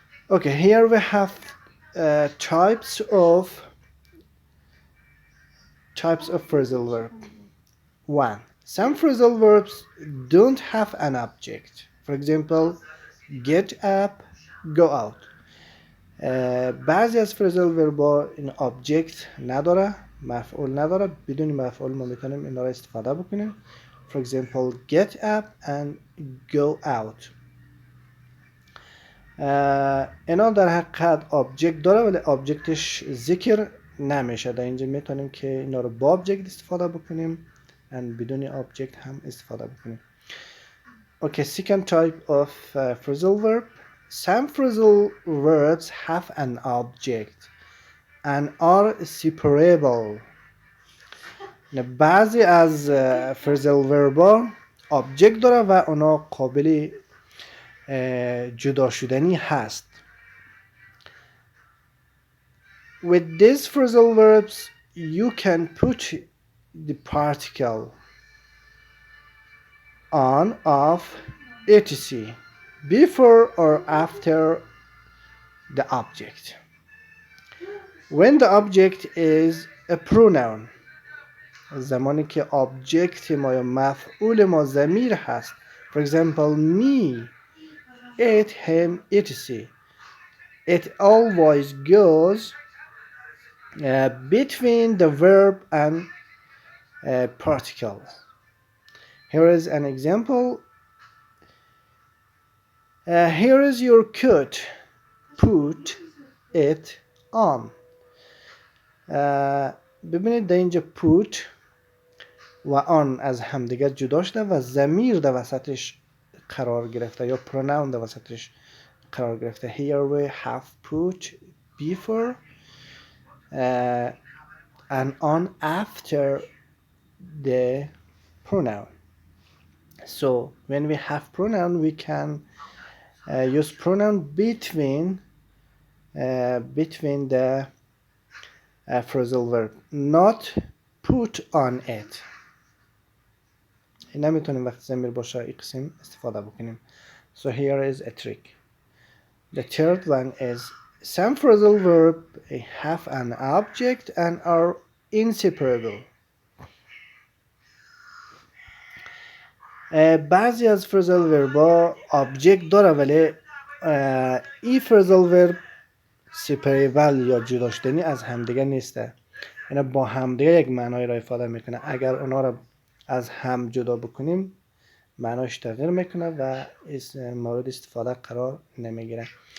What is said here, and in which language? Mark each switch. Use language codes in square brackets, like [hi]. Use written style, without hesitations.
[en] Okay, here we have types of phrasal verb. 1. Some phrasal verbs don't have an object. For example, get up, go out. [fa] بعضی از فرزل وربا این object نداره، مفعول نداره، بدون مفعول ما میتونیم اینا رو استفاده بکنیم. [en] For example, get up and go out. [fa] اینا در حقیقت object داره ولی objectش ذکر نمیشه. در اینجا میتونیم که اینا رو با object استفاده بکنیم و بدون object هم استفاده بکنیم. [en] Okay, second type of phrasal verb. Some phrasal verbs have an object and are separable. [fa] بعضی از phrasal verb object داره و اونا قابل جدا شدنی هست. [en] With these phrasal verbs, you can put the particle on, off, etc. before or after the object. When the object is a pronoun, [fa] زمانی که object ما یا مفعول ما ضمیر هست. [en] For example, me, it, him, etc. It always goes between the verb and particle. Here is an example. Here is your coat. Put it on. [fa] ببینید در اینجا put و on از همدیگه جدا شده و ضمیر در وسطش قرار گرفته یا pronoun در وسطش قرار گرفته. [en] Here we have put before and on after the pronoun. So when we have pronoun, we can use pronoun between the phrasal verb, not put on it. [fa] نمیتونیم وقتی ضمیر باشه این قسم استفاده بکنیم. [en] So here is a trick. The third one is some phrasal verb have an object and are inseparable. [fa] بعضی از phrasal verb object داره ولی این phrasal verb separable یا جدا شدنی از همدیگه نیسته. اینا با همدیگه یک معنای را ifade میکنه. اگر اونا را از هم جدا بکنیم معناش تغییر میکنه و مورد استفاده قرار نمیگیره.